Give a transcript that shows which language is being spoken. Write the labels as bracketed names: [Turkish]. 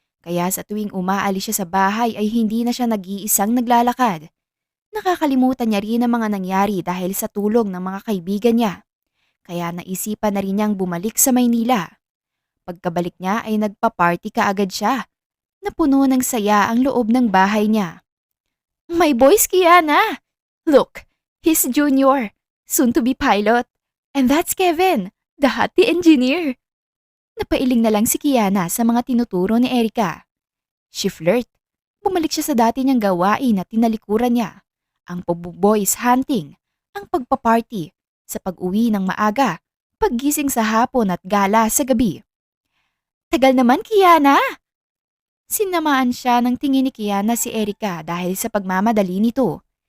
[Filipino] Kaya sa tuwing umaalis siya sa bahay ay hindi na siya nag-iisang naglalakad. Nakakalimutan niya rin ang mga nangyari dahil sa tulong ng mga kaibigan niya. Kaya naisipan na rin niyang bumalik sa Maynila. Pagkabalik niya ay nagpa-party kaagad siya. Napuno ng saya ang loob ng bahay niya. [English] My boys, Kiana! Look, he's Junior, soon to be pilot. And that's Kevin, the hottie engineer. [Filipino] Napailing na lang si Kiana sa mga tinuturo ni Erica. [English] She flirt. [Filipino] Bumalik siya sa dati niyang gawain at tinalikuran niya. Ang pagbo-boys hunting, ang pagpaparty, sa pag-uwi ng maaga, paggising sa hapon at gala sa gabi. Tagal naman, Kiana! Sinamaan siya ng tingin ni Kiana si Erica dahil sa pagmamadali nito.